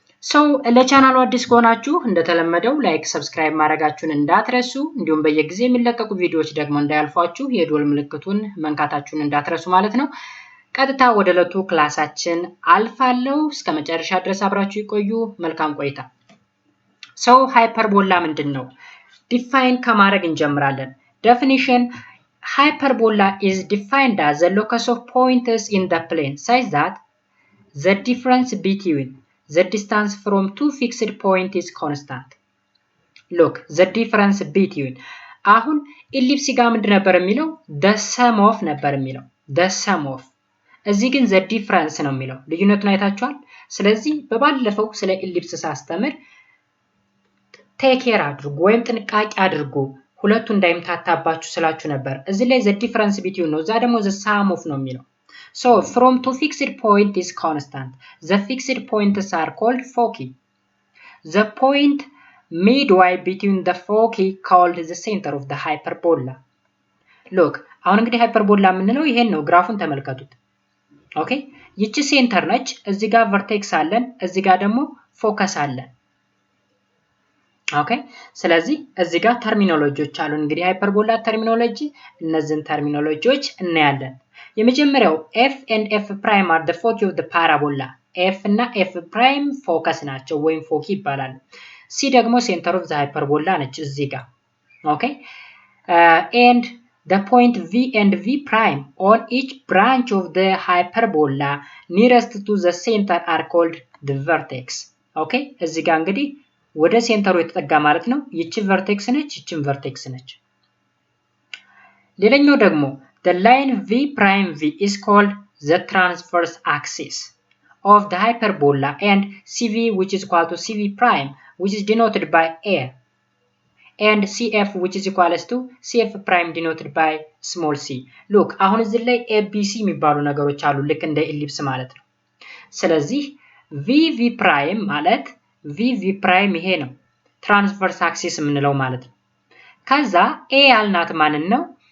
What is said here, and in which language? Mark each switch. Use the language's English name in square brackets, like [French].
[Amharic] ሰው ለቻናሉ አዲስ ከሆናችሁ እንደተለመደው ላይክ፣ ሰብስክራይብ ማድረጋችሁን እንዳትረሱ፣ እንዲሁም በየጊዜው የሚለቀቁ ቪዲዮዎች ደግሞ እንዳያልፏችሁ የደወል ምልክቱን መንካታችሁን እንዳትረሱ ማለት ነው። ቀጥታ ወደ ዕለቱ ክላሳችን አልፋለሁ። እስከ መጨረሻ ድረስ አብራችሁ ይቆዩ። መልካም ቆይታ። ሰው ሃይፐርቦላ ምንድነው? ዲፋይን ከማድረግ እንጀምራለን። [English] ዴፊኒሽን hyperbola is defined as the locus of points in the plane such that the difference between the distance from two fixed points is constant. Look, the difference between [Amharic] አሁን ኢሊፕስ ጋር ምንድን ነበር የሚለው? [English] the sum of [Amharic] ነበር የሚለው the sum of። እዚህ ግን [English] the difference [Amharic] ነው የሚለው። ልዩነቱን አይታችኋል? ስለዚህ በባለፈው ስለ ኢሊፕስ ሳስተምር ቴክ ኬር አድርጉ ወይም ጥንቃቄ አድርጉ ሁለቱ እንዳይምታታባችሁ ስላችሁ ነበር። እዚህ ላይ [English] the difference between [Amharic] ነው፣ እዛ ደግሞ [English] the sum of [Amharic] ነው የሚለው። [English] So from two fixed point is constant. The fixed points are called foci. The point midway between the foci called the center of the hyperbola. [Amharic] Look, አሁን እንግዲህ ሃይፐርቦላ የምንለው ይሄን ነው። ግራፉን ተመልከቱት። ኦኬ፣ ይቺ ሴንተር ነች። እዚህ ጋር ቨርቴክስ አለን፣ እዚህ ጋር ደግሞ ፎከስ አለን። ኦኬ፣ ስለዚህ እዚህ ጋር ተርሚኖሎጂዎች አሉ። እንግዲህ ሃይፐርቦላ ተርሚኖሎጂ እነዚህን ተርሚኖሎጂዎች እናያለን። የመጀመሪያው [English] ኤፍ ኤንድ ኤፍ ፕራይም አር the foci of the parabola. [Amharic] ኤፍ እና ኤፍ ፕራይም ፎከስ ናቸው ወይም ፎኪ ይባላሉ። [English] ሲ ደግሞ ሴንተር ኦፍ ዘ ሃይፐርቦላ ነች እዚህ ጋር። ኦኬ and the point V and V prime on each branch of the hyperbola nearest to the center are called the vertex. [Amharic] ኦኬ እዚህ ጋር እንግዲህ ወደ ሴንተሩ የተጠጋ ማለት ነው። ይቺ ቨርቴክስ ነች፣ ይቺም ቨርቴክስ ነች። [English] ሌላኛው ደግሞ the line V prime V is called the transverse axis of the hyperbola and CV which is equal to CV prime which is denoted by A and CF which is equal to CF prime denoted by small c. [Amharic] look አሁን እዚህ ላይ ABC የሚባሉ ነገሮች አሉ ልክ እንደ ኢሊፕስ ማለት ነው። ስለዚህ VV prime ማለት VV prime ይሄ ነው ትራንስቨርስ አክሲስ የምንለው ማለት ነው። ከዛ A ያልናት ማንን ነው?